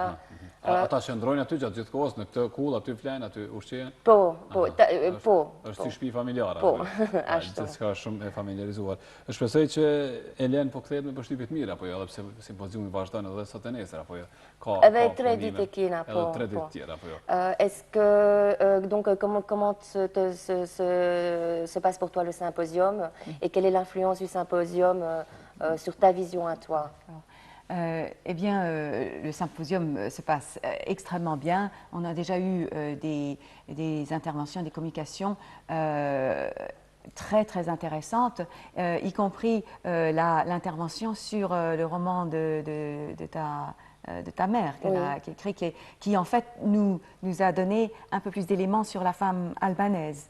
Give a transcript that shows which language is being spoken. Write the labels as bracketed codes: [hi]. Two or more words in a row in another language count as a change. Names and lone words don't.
[sq] Ata që ndrojnë aty gjatë gjithë kohës, në këtë kull, aty flenë, aty ushqejen? Po. është si shtëpi familjare. Po, ashtu. Gjithçka shumë e familjarizuar. Shpresoj që Elen po kthehet me përshtypje të mira, apo jo, edhe pse simpoziumi vazhdon edhe sot e nesër, apo jo. Edhe 3 ditë e kina, po. Edhe 3 ditë tjera, apo jo. [fr] Est-ce que, donc, comment se passe pour toi le symposium et quelle est l'influence du symposium sur ta vision à toi? Eh bien, le symposium se passe extrêmement bien. On a déjà eu des interventions, des communications très, très intéressantes, y compris l'intervention sur le roman de ta mère, qui a écrit, qui en fait nous a donné un peu plus d'éléments sur la femme albanaise.